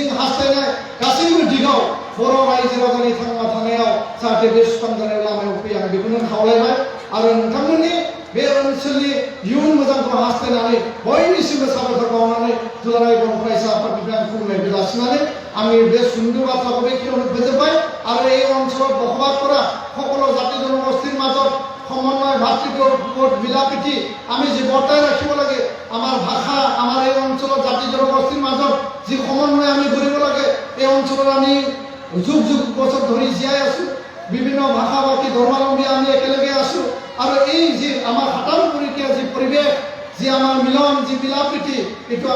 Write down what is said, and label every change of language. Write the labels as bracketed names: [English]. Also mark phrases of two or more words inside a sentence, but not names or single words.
[Bodo] हास्थायनाय गासैबो दिगाव बर' रायजो राजानि थांना थानायाव जाहाथे बे सुस्रांजानाय लामायाव फैयो आं बेखौनो खावलायबाय आरो नोंथांमोननि बे ओनसोलनि इयुन मोजांखौ हास्थायनानै बयनिसिमबो साबायखर बावनानै दुलाराय बर' फरायसा आफादनिफ्राय आं खुलुमनायखौ जासिनानै आंनि बे सुंद' बाथ्राखौ बेखिनियावनो फोजोबबाय आरो [Assamese] এই অঞ্চলত বসবাস কৰা সকলো জাতি জনগোষ্ঠীৰ মাজত সমন্বয় ভাতৃত্ববোধ মিলাপ্ৰীতি আমি যি বৰ্তাই ৰাখিব লাগে আমাৰ ভাষা আমাৰ এই অঞ্চলত জাতি জনগোষ্ঠীৰ মাজত যি সমন্বয় আমি কৰিব লাগে এই অঞ্চলত আমি যুগ যুগ বছৰ ধৰি জীয়াই আছো বিভিন্ন ভাষা ভাষী ধৰ্মাৱলম্বী আমি একেলগে আছো আৰু এই যি আমাৰ হাতামপুৰীয়া যি পৰিৱেশ যি আমাৰ মিলন যি মিলাপ্ৰীতি এইটো আমি